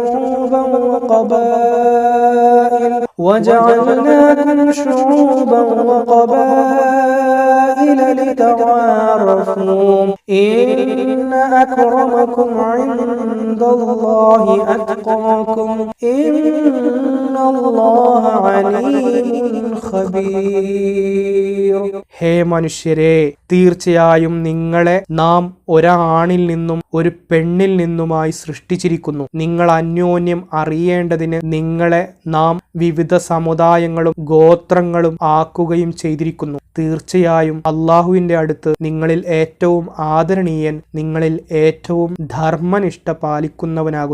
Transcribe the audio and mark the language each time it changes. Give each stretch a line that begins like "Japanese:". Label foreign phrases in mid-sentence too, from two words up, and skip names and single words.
Arabic: شعوبا وقبائل لتعارفوا إن أكرمكم عند الله أتقاكم إن الله عليم خبير.
Malayalam: ഹേ മനുഷ്യരെ, തീർച്ചയായും നിങ്ങളെ നാം ഒരാണിൽ നിന്നും ഒരു പെണ്ണിൽ നിന്നുമായി സൃഷ്ടിച്ചിരിക്കുന്നു. നിങ്ങൾ അന്യോന്യം അറിയേണ്ടതിന് നിങ്ങളെ നാം വിവിധ സമുദായങ്ങളും ഗോത്രങ്ങളും ആക്കുകയും ചെയ്തിരിക്കുന്നു. തീർച്ചയായും അള്ളാഹുവിന്റെ അടുത്ത് നിങ്ങളിൽ ഏറ്റവും ആദരണീയൻ നിങ്ങളിൽ ഏറ്റവും ധർമ്മനിഷ്ഠ പാലിക്കുന്നവനാകുന്നു.